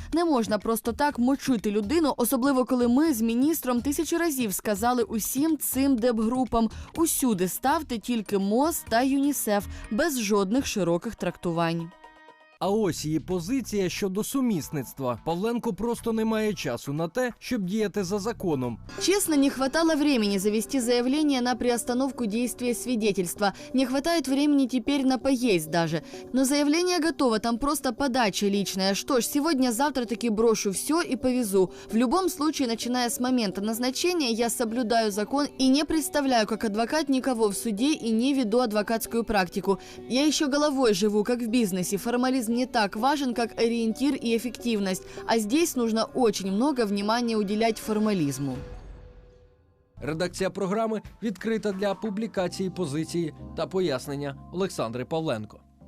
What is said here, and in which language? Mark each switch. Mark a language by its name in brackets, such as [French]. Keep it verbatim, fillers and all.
[Ukrainian] Не можна просто так мочити людину, особливо коли ми з міністром тисячу разів сказали усім цим дебгрупам: усюди ставте тільки МОЗ та ЮНІСЕФ, без жодних широких трактувань. А ось її позиція щодо сумісництва. Павленко просто не має часу на те, щоб діяти за законом. [Russian] Честно, не хватало времени завести заявление на приостановку действия свидетельства. Не хватает времени теперь на поесть даже. Но заявление готово, там просто подача личная. Что ж, сегодня-завтра таки брошу все и повезу. В любом случае, начиная с момента назначения, я соблюдаю закон и не представляю как адвокат никого в суде и не веду адвокатскую практику. Я еще головой живу, как в бизнесе. Формализм не так важен, как ориентир и эффективность. А здесь нужно очень много внимания уделять формализму. [Ukrainian] Редакція програми відкрита для публікації позиції та пояснення Олександри Павленко.